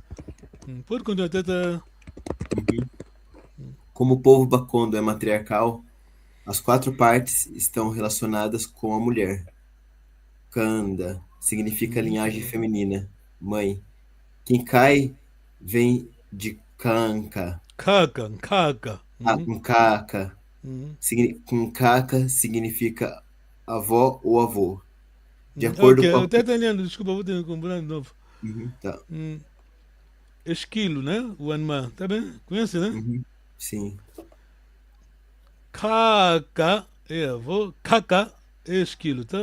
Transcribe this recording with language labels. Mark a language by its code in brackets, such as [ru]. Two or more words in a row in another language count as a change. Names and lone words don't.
[pt] Pode continuar, tá. Como o povo Bakondo é matriarcal, as 4 partes estão relacionadas com a mulher. Kanda significa Muito linhagem bom. feminina, mãe. Kinkai vem de Kanka. Caca. Nkaka. Uhum. Nkaka significa avó ou avô. De Ok, acordo com a. até entendendo, desculpa, vou ter que comprar de novo. Uhum, tá. Hum, Esquilo, né? O animal, tá bem? Conhece, né? Uhum, sim. Caca é avô, caca é esquilo, tá?